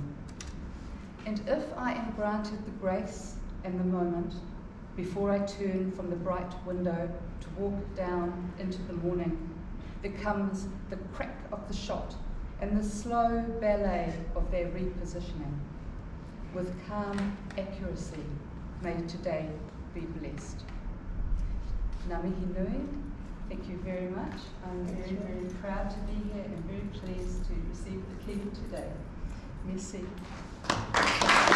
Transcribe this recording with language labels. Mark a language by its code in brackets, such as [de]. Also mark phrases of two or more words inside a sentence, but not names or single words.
[en] And if I am granted the grace and the moment, before I turn from the bright window to walk down into the morning, there comes the crack of the shot and the slow ballet of their repositioning. With calm accuracy, may today be blessed. [mi] Ngā mihi nui, [en] thank you very much. I'm very, very proud to be here and very pleased to receive the key today. Merci.